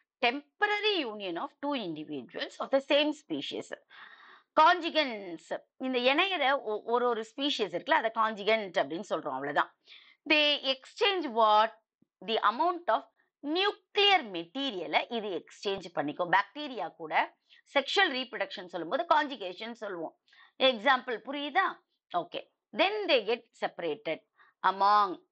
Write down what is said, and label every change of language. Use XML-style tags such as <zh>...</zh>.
<en>Temporary union of 2 individuals of the same species.</en> <ta>கான்ஜுகன்ஸ், இந்த இணையிற ஒரு species இருக்குல்ல, அதை கான்ஜுகன்ட் அப்படின்னு சொல்றோம், அவ்வளவுதான்.</ta> <en>They exchange what? The amount of nuclear மெட்டீரியலை</en> <ta>இது எக்ஸ்சேஞ்ச் பண்ணிக்கும். பாக்டீரியா கூட செக்ஷுவல் ரீப்ரொடக்ஷன் சொல்லும்போது கான்ஜுகேஷன் சொல்லுவோம். எக்ஸாம்பிள் புரியுதா? Okay,</ta> <en>then they get separated among</en>